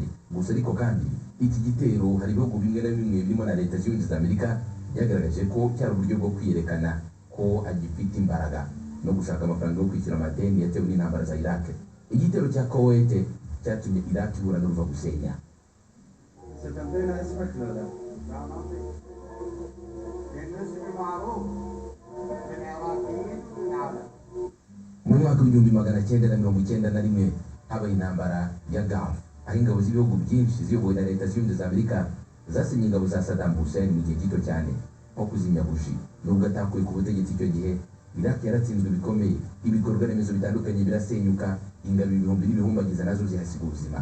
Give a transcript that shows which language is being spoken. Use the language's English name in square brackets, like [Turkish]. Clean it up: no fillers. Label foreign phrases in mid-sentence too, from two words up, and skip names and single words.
[Kinyarwanda] Gusa ariko kandi iki gitero hari ibihugu bimwe na bimwe birimo na Leta Zunze Ubumwe za Amerika byagaragaje ko cyari uburyo bwo kwiyerekana ko agifite imbaraga no gushaka amafaranga yo kwishyura amadeni yatewe n'intambara za Iraq. Igitero cya Kuwait cyatumye Iraq ihura n'uruva gusenya. [Arabic] ستمضينا اسمك ولا لا؟ لا ما في. بالنسبة معروف بالعراقيين والعرب. [Kinyarwanda] Mu mwaka w'1991 habaye intambara ya Gulf, aho ingabo z'ibihugu byinshi ziyobowe na Leta Zunze Ubumwe za Amerika zasenye ingabo za Saddam Hussein mu gihe gito cyane, nko kuzimya buji. Nubwo atakuye ku butegetsi icyo gihe, Iraq yaratsinzwe bikomeye, ibikorwa remezo bitandukanye birasenyuka, ingabo ibihumbi n'ibihumbagiza nazo zihasiga ubuzima.